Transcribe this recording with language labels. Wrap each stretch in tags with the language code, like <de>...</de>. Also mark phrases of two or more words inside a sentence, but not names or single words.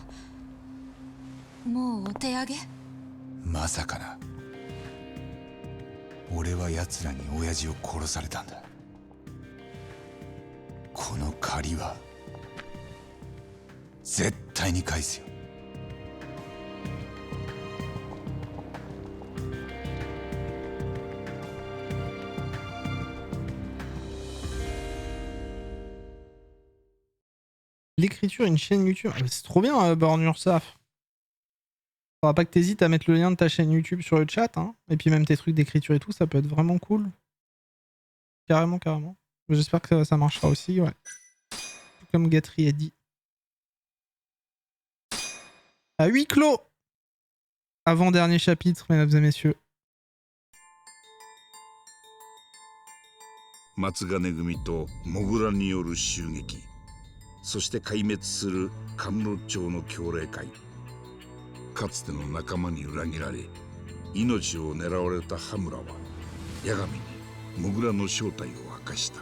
<ja>もうお手上げ？まさかな。俺は奴らに親父を殺されたんだ。この借りは絶対に返すよ。</ja> <fr>L'écriture, une chaîne YouTube. Ah, c'est trop bien, Born Ursaf. Faudra pas que t'hésites à mettre le lien de ta chaîne YouTube sur le chat. Hein. Et puis même tes trucs d'écriture et tout, ça peut être vraiment cool. Carrément. J'espère que ça marchera aussi, ouais. Comme Gatry a dit. À huis clos. Avant-dernier chapitre, mesdames et messieurs.</fr> <ja>松金組とモグラによる襲撃、そして壊滅するカムロ町の協励会。かつての仲間に裏切られ命を狙われた羽村は八神にモグラの正体を明かした。</ja>